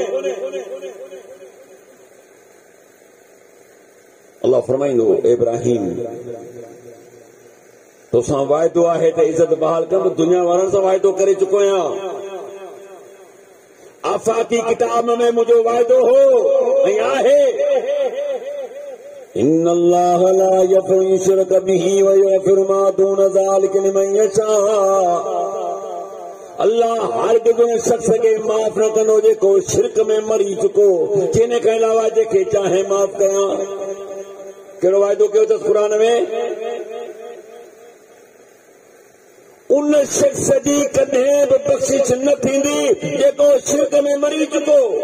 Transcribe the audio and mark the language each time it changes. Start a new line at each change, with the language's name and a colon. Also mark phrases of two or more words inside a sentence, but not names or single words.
Sindhi: अल्लाह फरमाईंदो इब्राहिम तोसां वाइदो आहे त इज़त बहाल कंदो, दुनिया वारनि सां वाइदो करे चुको आहियां। आफ़ाक़ी किताब में मुंहिंजो वाइदो हो ऐं आहे,
Arabic: إن الله لا يغفر يشرك به ويغفر ما دون ذلك لمن يشاء.
Sindhi: अल्लाह हर किसी शख्स के माफ़ न कंदो जेको शिरक में मरी चुको, जिन खां अलावा जेके चाहे माफ़ कयां। कहिड़ो वाइदो कयो अथसि क़ुरान में? उन शख्स जी कॾहिं बि बख़्शिश न थींदी जेको शिरक में मरी चुको।